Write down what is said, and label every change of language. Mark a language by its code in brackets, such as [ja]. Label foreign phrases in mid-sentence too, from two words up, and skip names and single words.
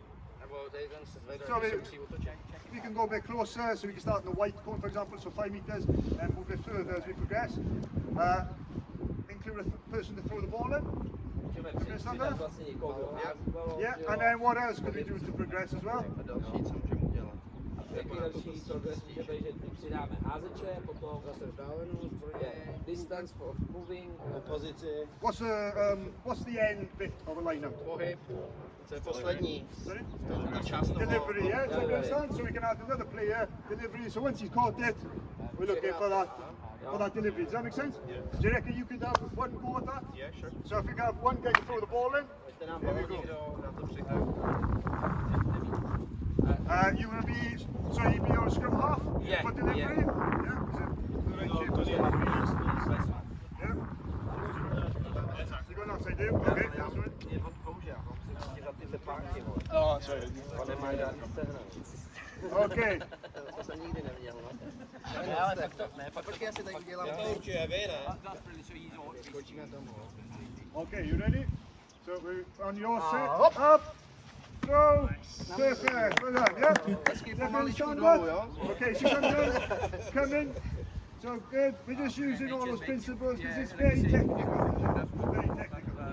[en] So we can go a bit closer, so we can start in the white cone, for example, so 5 meters, and move it further as we progress. Include a person to throw the ball in. Understand that? Yeah, and then what else could we do to progress as well? [cs] Jaký další progres může být, že přidáme házeče, potom [en] distance for moving, What's the end bit of a lineout? [cs] Pohyb, to je poslední. [en] Sorry? [cs] Ta část toho. [en] Delivery, yeah? So you understand? So we can add another player, delivery, so once he's caught it, we're looking for that. for that delivery. Does that make sense? Yeah. Do you reckon you could have one go at that? Yeah, sure. So if we have one guy to throw the ball in, here we go. You will be, so you'll be on scrum half for delivery? Yeah. Yeah. You going outside, Dave? Okay, that's right. Oh, sorry. Okay. [cs] To jsem nikdy neviděl, no. Počkej, já si tady udělám. Skočíme domů. [en] Okay, you ready? So we're on your set. Up. Go. Perfect. Well done, yeah? Let's keep They're on going each stand other, up. yeah? Okay, so come in. So good. We're just using all those principles because it's very technical. Very technical.